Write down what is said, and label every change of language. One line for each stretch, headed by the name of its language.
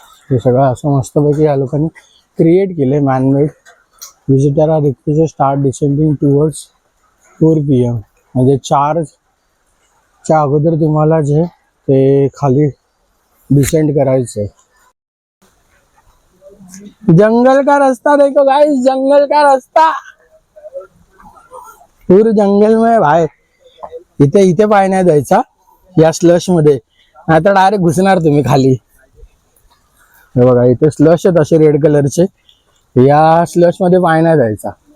Marathi: हे सगळं असं मस्तपैकी या लोकांनी क्रिएट केले man-made.
English: Visitor are requested start descending towards 4 PM.
Marathi: म्हणजे 4च्या अगोदर तुम्हाला जे ते खाली डिसेंड करायचंय.
Hindi: जंगल का रास्ता देखो गाइस, जंगल का रास्ता. पूर्ण जंगल में भाई.
Marathi: इथे इथे पाय नाही द्यायचा या स्लश मध्ये, नाही तर डायरेक्ट घुसणार तुम्ही खाली. हे बघा इथे स्लश आहेत असे रेड कलरचे. या स्लश मध्ये पाय नाही द्यायचा.